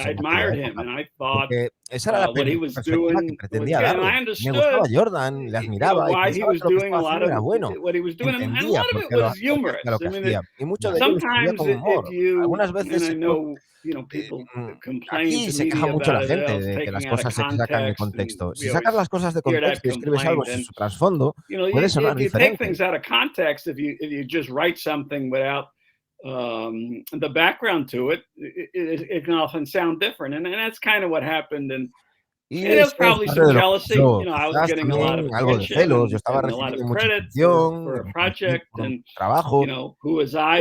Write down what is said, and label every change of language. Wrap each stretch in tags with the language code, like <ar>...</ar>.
<en>I admired him, and I thought</en> <es>esa era la</es> <en>what he was doing.</en> <es>Que pretendía</es> <en>and I understood</en> <es>Jordan, le admiraba,</es> <en>why he was doing a lot of what he was doing, and a lot of it was humorous. Sometimes if you,</en> <es>algunas veces,</es> <en>and I know, you know, people complain</en> <es>aquí se queja mucho la gente de que las cosas se sacan de contexto. Si sacas las cosas de contexto y escribes algo sin su trasfondo, puede sonar diferente.</es> <en>Take things out of context if you just write something without the background to it, it can often sound different, and that's kind of what happened. And there was probably some jealousy. You know, I was getting a lot of attention, and a lot of credit for a project, and you know, who was I?</en>